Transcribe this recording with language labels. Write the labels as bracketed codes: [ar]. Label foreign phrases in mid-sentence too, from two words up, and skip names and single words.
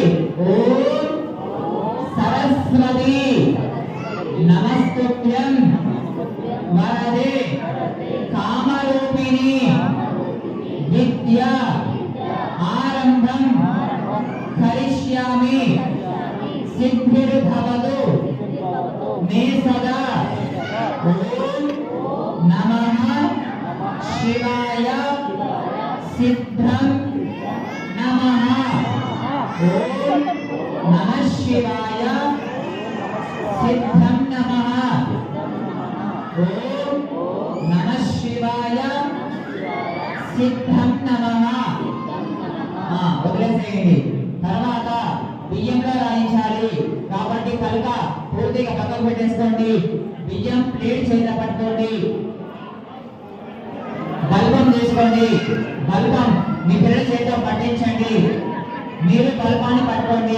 [sa] ఓం సరస్వతి నమస్తుభ్యం వరదే కామరూపిణి విద్యా ఆరంభం కరిష్యామి సిద్ధిర్భవతు మే సదా. ఓం నమః శివాయ सिद्धं नमः। ओम नमः शिवाय सिद्धं नमः। ओम नमः शिवाय सिद्धं नमः। [te] వదిలేసేయండి. తర్వాత బియ్యంలో రాయించాలి కాబట్టి కలుక పూర్తిగా పక్కకు పెట్టేసుకోండి. బియ్యం ప్లేట్ చేత పట్టుకోండి. బల్బం తీసుకోండి. బల్బం మీ పిల్లల చేతితో పట్టించండి. మీరు బల్బాన్ని పట్టుకోండి.